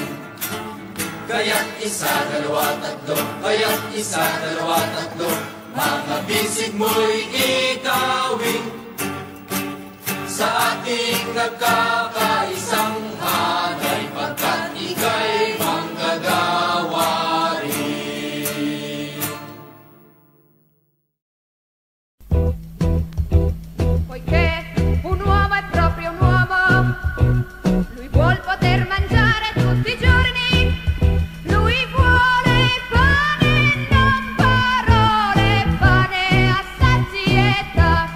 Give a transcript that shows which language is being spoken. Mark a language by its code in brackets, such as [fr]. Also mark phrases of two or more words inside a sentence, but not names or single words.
[tl] Kaya't isa, dalawa, tatlo, kaya't isa, dalawa, tatlo, mga bisig mo'y ikawin. Sa ating nagkakaisang hanay, pagkat ika'y manggagawa rin. [it] Poiché un uomo è proprio un uomo, lui vuol poter mangiare tutti i giorni, lui vuole pane, non parole, pane a sazietà.